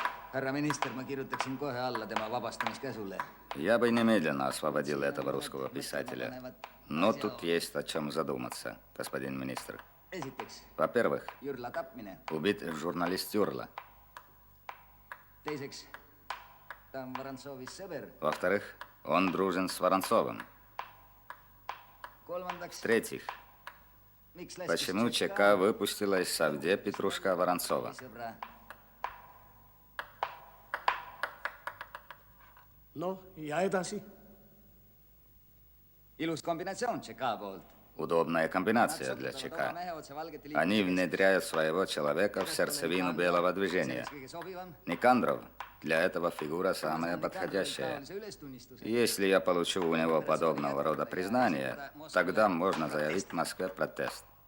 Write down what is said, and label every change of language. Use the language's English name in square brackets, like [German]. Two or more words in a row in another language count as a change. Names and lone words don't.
[Estonian] Härra minister, ma kirjutaksin kohe alla tema vabastamiskäsule. [Russian] Я бы немедленно освободил этого русского писателя. Но тут есть о чем задуматься, господин министр. [Estonian] Esiteks, [Russian] Во-первых, [Estonian] Jürla tapmine. [Russian] убит журналист Юрла. [Estonian] Teiseks, ta on Vorantsovi sõber. [Russian] Во-вторых, он дружен с Воронцовым. [Estonian] Kolmandaks, [Russian] В-третьих, [Estonian] miks lastis [Russian] почему ЧК выпустила из Савде Петрушка Воронцова? [Estonian] sõbra? Noh, ja edasi? Ilus kombinatsioon ČK poolt. [Russian] Удобная комбинация для ЧК. Они внедряют своего человека в сердцевину белого движения. Никандров для этого фигура самая подходящая. Если я получу у него подобного рода признание, тогда можно заявить в Москве протест.